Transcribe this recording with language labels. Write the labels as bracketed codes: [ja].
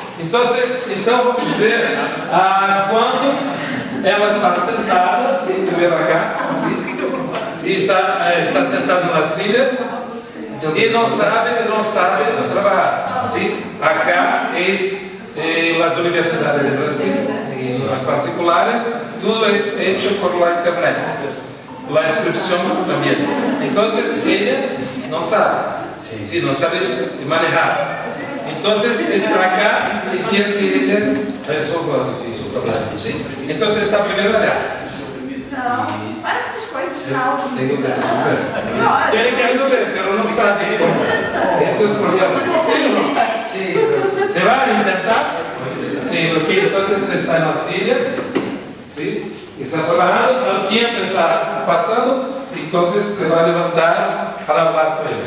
[pt] Então vamos ver quando ela está sentada, sim, primeiro acá, sim, e está sentada na silla e não sabe trabalhar. Sim, acá as universidades de Brasil e as particulares, tudo é feito [es] por la internet, la inscripción [pt] também. Então ele não sabe. [es] Sí, no sabe manejar. Entonces está acá y quiere que él resuelva eso. problemas. ¿Sí? Entonces está primero allá. [pt] Não, para com essas coisas de ficar alto. [es] Tengo que resolver. Tiene que resolver, pero no sabe cómo. Ese es el problema. ¿Sí o no? Sí, ¿Se va a intentar? Sí, ok. Entonces está en la silla. ¿Sí? Está trabajando, el tiempo está pasando, entonces se va a levantar para hablar con él.